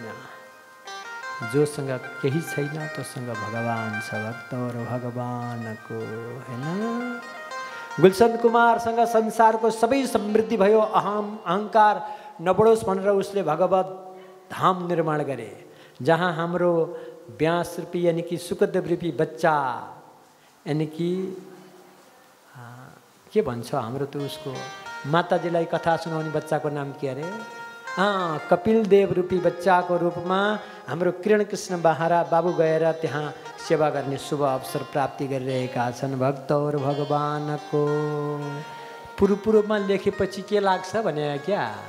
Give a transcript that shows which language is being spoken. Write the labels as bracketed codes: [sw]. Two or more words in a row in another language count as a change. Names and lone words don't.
[ne] जोसँग केही छैन तोसँग भगवान छ। भक्तहरू भगवानको। हैन? गुलशन कुमारसँग संसारको सबै समृद्धि भयो, अहंकार नबढोस् भनेर उसले भगवत धाम निर्माण गरे, जहाँ हाम्रो 82 रुपैयाँ [hi] यानी कि [ne] सुखदेव रूपी बच्चा, [hi] यानी कि [ne] के भन्छ हाम्रो त उसको माताजीलाई कथा सुनाउने बच्चाको नाम के अरे? कपिल देव रूपी बच्चाको रूपमा हाम्रो किरण कृष्ण बाहरा बाबु गएर त्यहाँ सेवा गर्ने शुभ अवसर प्राप्ति गरिरहेका छन्। भक्तहरू भगवानको। पूर्वमा लेखेपछि के लाग्छ भने क्या?